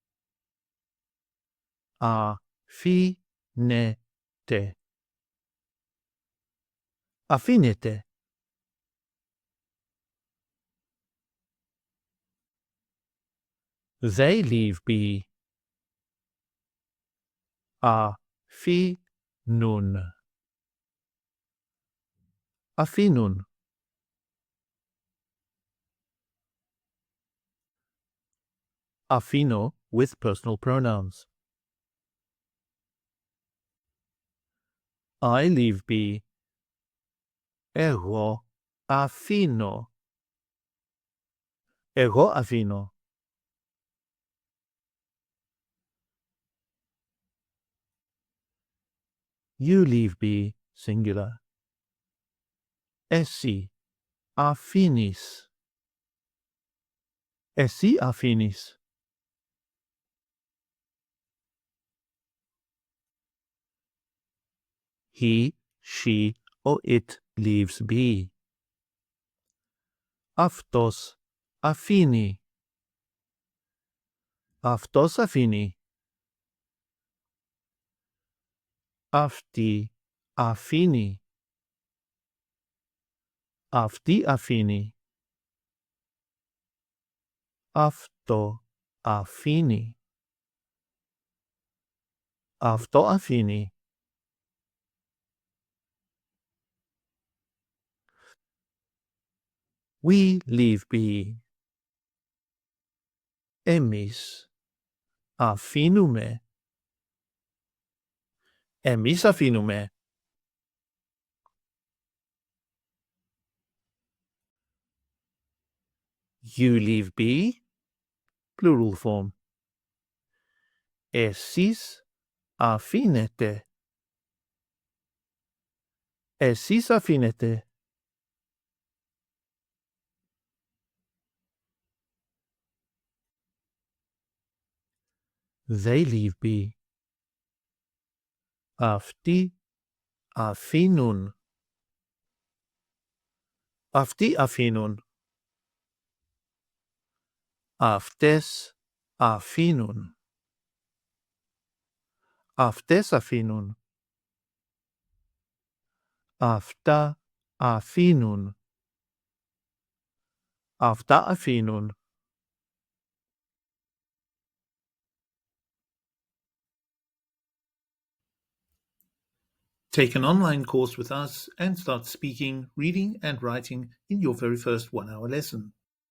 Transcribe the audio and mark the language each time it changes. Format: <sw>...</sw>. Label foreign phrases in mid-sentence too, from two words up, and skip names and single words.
<el>Αφήνετε. Αφήνετε.</el> <en>They leave be.</en> <el>Αφήνουν. Αφήνουν. Αφήνω</el> <en>with personal pronouns. I leave be.</en> <el>Εγώ αφήνω. Εγώ αφήνω.</el> <en>You leave be. Singular.</en> <el>Εσύ αφήνεις. Εσύ αφήνεις.</el> <en>He, she, or it leaves be.</en> <el>Αυτός αφήνει. Αυτός αφήνει. Αυτή αφήνει. Αυτή αφήνει. Αυτό αφήνει. Αυτό αφήνει.</el> <en>We leave be.</en> <el>Εμείς αφήνουμε. Εμείς αφήνουμε.</el> <en>You leave be. Plural form.</en> <el>Εσείς αφήνετε. Εσείς αφήνετε.</el> <en>They leave be.</en> <el>Αυτοί αφήνουν. Αυτοί αφήνουν. Αυτές αφήνουν. Αυτές αφήνουν. Αυτά αφήνουν. Αυτά αφήνουν.</el> <en>Take an online course with us and start speaking, reading, and writing in your very first 1-hour lesson.</en>